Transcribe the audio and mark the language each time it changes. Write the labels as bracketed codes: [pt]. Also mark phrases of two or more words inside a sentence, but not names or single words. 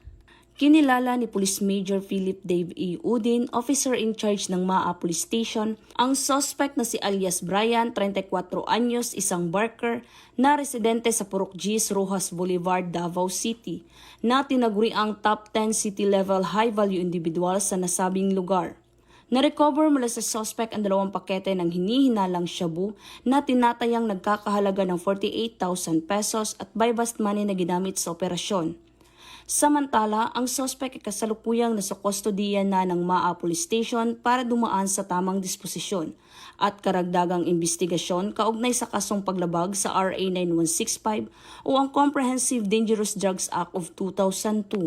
[tl] Kinilala ni Police Major Philip Dave E. Udin, [en] officer in charge [tl] ng Maa Police Station, ang suspect na si alias Brian, 34 anyos, isang barker, na residente sa Purok G's, Rojas Boulevard, Davao City, na tinaguri ang [en] top 10 city-level high-value individual [tl] sa nasabing lugar. Na-recover mula sa suspect ang 2 pakete ng hinihinalang shabu na tinatayang nagkakahalaga ng 48,000 pesos at [en] bypass money [tl] na ginamit sa operasyon. Samantala, ang suspect ay kasalukuyang nasa kustodiya na ng Maa Police Station para dumaan sa tamang disposisyon at karagdagang investigasyon kaugnay sa kasong paglabag sa RA 9165 o ang Comprehensive Dangerous Drugs Act of 2002.